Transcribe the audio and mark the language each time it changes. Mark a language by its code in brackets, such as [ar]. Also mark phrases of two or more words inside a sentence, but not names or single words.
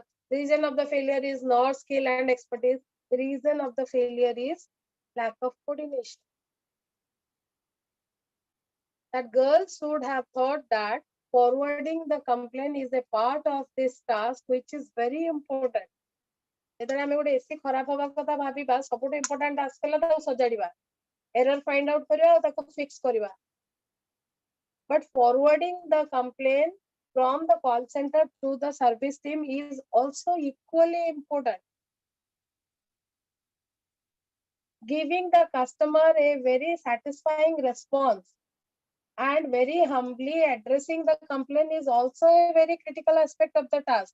[en] Reason of the failure is not skill and expertise. Reason of the failure is lack of coordination. That girls should have thought that forwarding the complaint is a part of this task, which is very important. [or] ଯେତେବେଳେ ଆମେ ଗୋଟେ ଏସି ଖରାପ ହବା କଥା ଭାବିବା ସବୁଠୁ [en] important task [or] ହେଲା ତାକୁ ସଜାଡ଼ିବା, [en] error find out [or] କରିବା ଆଉ ତାକୁ ଫିକ୍ସ କରିବା. [en] But forwarding the complaint from the call center to the service team is also equally important. Giving the customer a very satisfying response and very humbly addressing the complaint is also a very critical aspect of the task.